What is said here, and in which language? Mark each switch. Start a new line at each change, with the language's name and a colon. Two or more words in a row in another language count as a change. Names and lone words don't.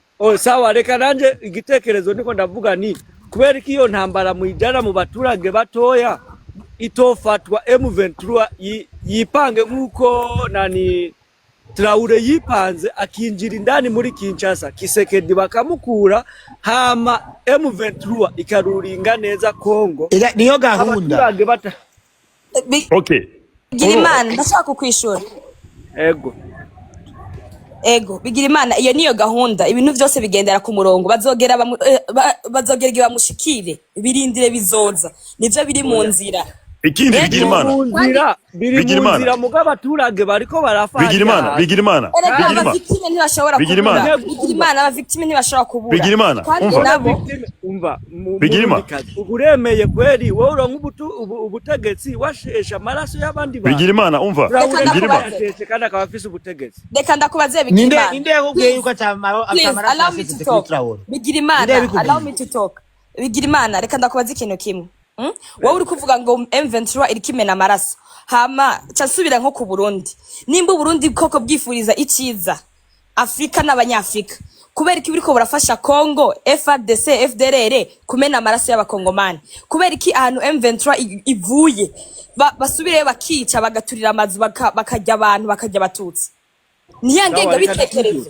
Rundi: Sawa reka nanje igitekerezo niko ndavuga ni kubera iki iyo ntambara muyijana mu baturage batoya itofatwa M23 yipange nkuko nani Traore yipanze akinjira indani muri Kinshasa Kisekedi bakamukura hama M23 ikaruringa neza Kongo niyo gahunda. Okay. Gira Imana ndashaka kukwishura. Ego bigira Imana iyo niyo gahunda ibintu byose bigendera ku murongo bazogera igihe bamushikire birindire bizoza nivyo biri mu nzira ikindi bigira Imana muga abaturage bariko barafanya bigira Imana victime ntibashobora kubura bigira Imana aba victime ntibashobora kubura bigira Imana umva bigira Imana uremeye kweri wowe uronka ubutegetsi washesha amaraso y'abandi bantu bigira Imana umva bigira Imana kandi akaba afise ubutegetsi reka ndakubaze bigira Imana ninde yakubwiye yuko atamaraso afise Traore bigira Imana
English: allow me to talk
Rundi: bigira Imana reka ndakubaze ikintu kimwe wowe uri kuvuga ngo M23 iri kimena amaraso hama cyasubira nko ku Burundi nimba Burundi koko bwifuriza iciza Afrika n'abanyafrika kubera iki biriko burafasha Congo FARDC FDLR kumena amaraso y'abakongomani kubera iki ahantu M23 ivuye basubire bakica bagaturira amazu bakajya abantu bakajya batutsi niyangenga bitekerezo